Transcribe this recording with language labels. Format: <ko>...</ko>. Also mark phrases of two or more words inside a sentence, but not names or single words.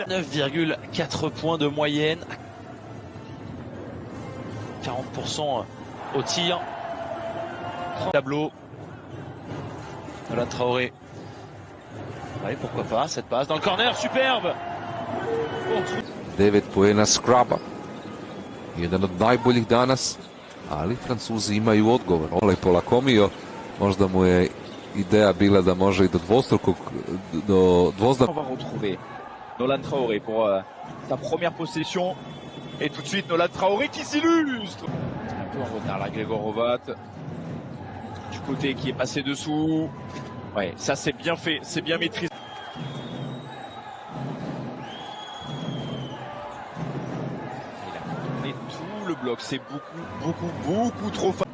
<fr>9,4 points de moyenne. 40% au tir. Tableau. Nolan Traoré. Allez, pourquoi pas, cette passe dans le corner, superbe.</fr> <hr>9 poena Skraba. Jedan od najboljih danas, ali Francuzi imaju odgovor. Olej polakomio, možda mu je ideja bila da može i do dvostrukog, do dvozdana.</hr> <fr>On va retrouver Nolan Traoré pour sa première possession. Et tout de suite Nolan Traoré qui s'illustre. Un peu en retard là, Gregor Rovat. Du côté qui est passé dessous. Ouais, ça c'est bien fait, c'est bien maîtrisé. Il a tourné tout le bloc, c'est beaucoup trop facile.</fr>